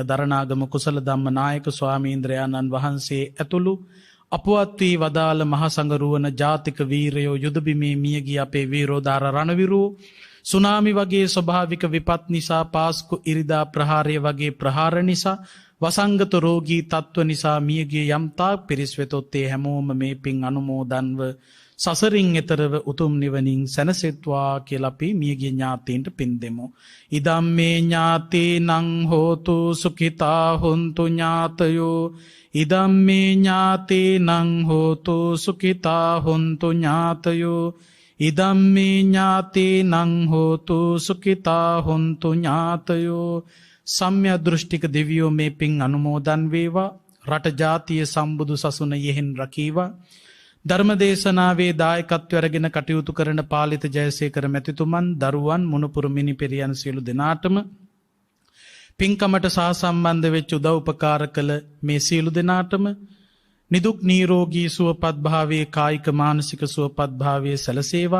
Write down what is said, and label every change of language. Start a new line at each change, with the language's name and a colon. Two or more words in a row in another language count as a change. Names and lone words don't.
Sinhala: දරණාගම කුසල ධම්ම නායක ස්වාමීන්ද්‍රයාණන් වහන්සේ ඇතුළු අපවත් වී වදාළ මහා සංඝරුවන ජාතික වීරයෝ යුද බිමේ මියගිය අපේ වීරෝදාර රණවිරු සුනාමි වගේ ස්වභාවික විපත් නිසා පාස්කු ඉරිදා ප්‍රහාරය වගේ ප්‍රහාර නිසා වසංගත රෝගී තත්ත්ව නිසා මියගිය යම්තා පිරිස් වෙතොත් ඒ හැමෝම මේ පින් අනුමෝදන්ව සසරින් එතරව උතුම් නිවනින් සැනසෙත්වා කියලා අපි මියගිය ඥාතීන්ට පින් දෙමු.
Pali: ඉදම්මේ ඥාතීනං හෝතු සුඛිතා හොන්තු ඥාතයෝ ඉදම්මේ ඥාතීනං හෝතු සුඛිතා හොන්තු ඥාතයෝ ඉදම්මේ ඥාතීනං හෝතු සුඛිතා හොන්තු ඥාතයෝ.
Sinhala: සම්‍යක් දෘෂ්ටික දෙවියෝ මේ පින් අනුමෝදන් වේවා. රට ජාතිය සම්බුදු සසුන යෙහෙන් රකීවා. ධර්මදේශනාවේ දායකත්වය අරගෙන කටයුතු කරන පාලිත ජයසේකර මැතිතුමන් දරුවන් මුණුපුරු මිනිපිරියන් සියලු දෙනාටම පින්කමට සහසම්බන්ධ වෙච්ච උදව් උපකාර කළ මේ සියලු දෙනාටම නිදුක් නිරෝගී සුවපත් භාවයේ කායික මානසික සුවපත් භාවයේ සැලසේවා.